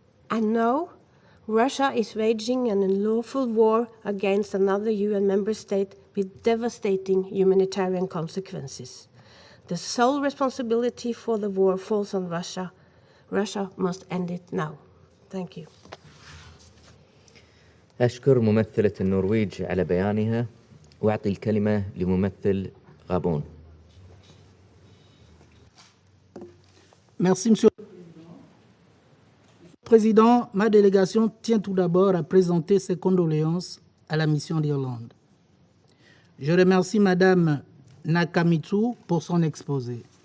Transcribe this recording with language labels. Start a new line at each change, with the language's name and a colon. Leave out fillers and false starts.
English: And now, Russia is waging an unlawful war against another UN member state with devastating humanitarian consequences. The sole responsibility for the war falls on Russia. Russia must end it now. Thank you.
Arabic: أشكر ممثلة النرويج على بيانها وأعطي الكلمة لممثل غابون.
French: Merci, Monsieur le Président. Ma délégation tient tout d'abord à présenter ses condoléances à la mission d'Irlande. Je remercie Madame Nakamitsu pour son exposé.